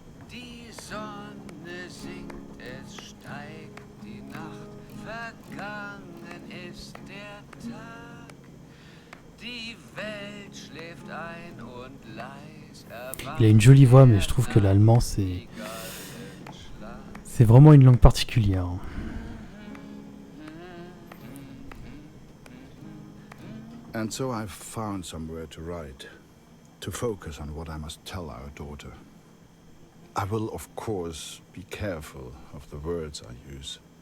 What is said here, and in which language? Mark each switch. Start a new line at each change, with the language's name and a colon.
German: Die Sonne sinkt, es steigt die Nacht, vergangen ist der Tag. Die Welt schläft ein und leis erwacht.
French: Il a une jolie voix, mais je trouve que l'allemand, c'est vraiment une langue particulière.
English: And so I've found somewhere to write, to focus on what I must tell our daughter. I will, of course, be careful of the words I use.